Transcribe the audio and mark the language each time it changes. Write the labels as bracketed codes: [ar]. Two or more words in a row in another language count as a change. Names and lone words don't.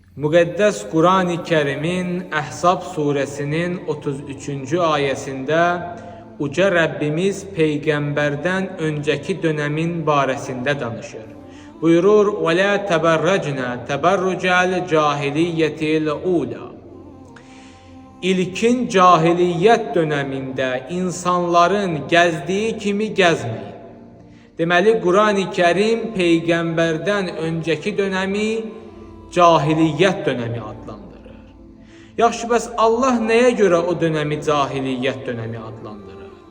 [az] Müqəddəs Qur'an-ı Kərimin Əhzab surəsinin 33-cü ayəsində Uca Rəbbimiz Peyğəmbərdən öncəki dönəmin barəsində danışır. Buyurur: [ar] وَلَا تَبَرَّجْنَا تَبَرُّجَ الْجَاهِلِيَّةِ الْأُولَى [az] İlkin cahiliyyət dönəmində insanların gəzdiyi kimi gəzməyin. Deməli, Qur'an-ı Kərim Peyğəmbərdən öncəki dönəmi cahiliyyət dönəmi adlandırır. Yaxşı, bəs Allah nəyə görə o dönəmi cahiliyyət dönəmi adlandırır?